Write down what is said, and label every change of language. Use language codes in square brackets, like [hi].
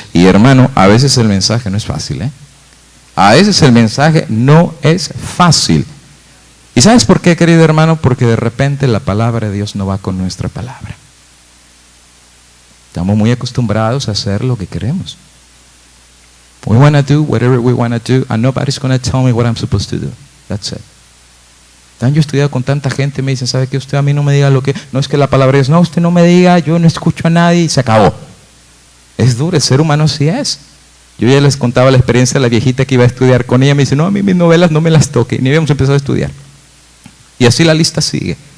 [es] Y hermano, a veces el mensaje no es fácil, ¿eh? A veces el mensaje no es fácil. ¿Y sabes por qué, querido hermano? Porque de repente la palabra de Dios no va con nuestra palabra. Estamos muy acostumbrados a hacer lo que queremos. [en] We want to do whatever we want to do, and nobody's going to tell me what I'm supposed to do. That's it. [es] Yo he estudiado con tanta gente, me dicen, ¿sabe qué? Usted a mí no me diga lo que... No es que la palabra es, no, usted no me diga, yo no escucho a nadie y se acabó. Es duro, el ser humano sí es. Yo ya les contaba la experiencia de la viejita que iba a estudiar con ella, me dice, no, a mí mis novelas no me las toque, y ni habíamos empezado a estudiar. Y así la lista sigue.